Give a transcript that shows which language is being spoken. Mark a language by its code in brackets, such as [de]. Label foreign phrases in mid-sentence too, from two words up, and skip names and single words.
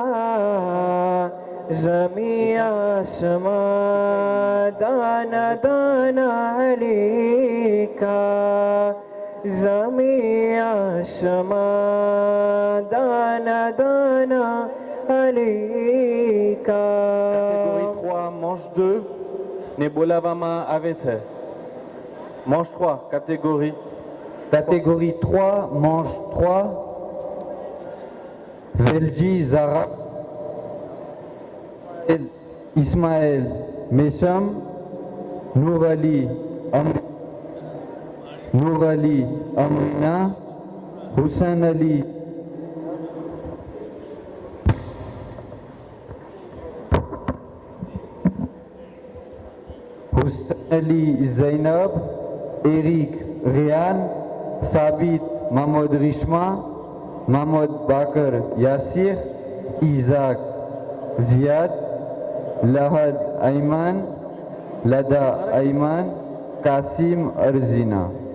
[ur] زمین آسماں دانا دانا علی کا، زمین آسماں دانا دانا علی کا۔ [fr] Catégorie 3, manche 2, Nebolavama Avete. Manche 3, catégorie. Catégorie 3, manche 3, Velji Zara, Ismaël Mesham, Nourali Amrina, Hussein Ali. Hussein Ali Zainab, Eric Rian, Sabit Mahmoud Rishma, Mahmoud Bakr Yassir, Isaac Ziad, Lahad Ayman, Lada Ayman, Kasim Arzina.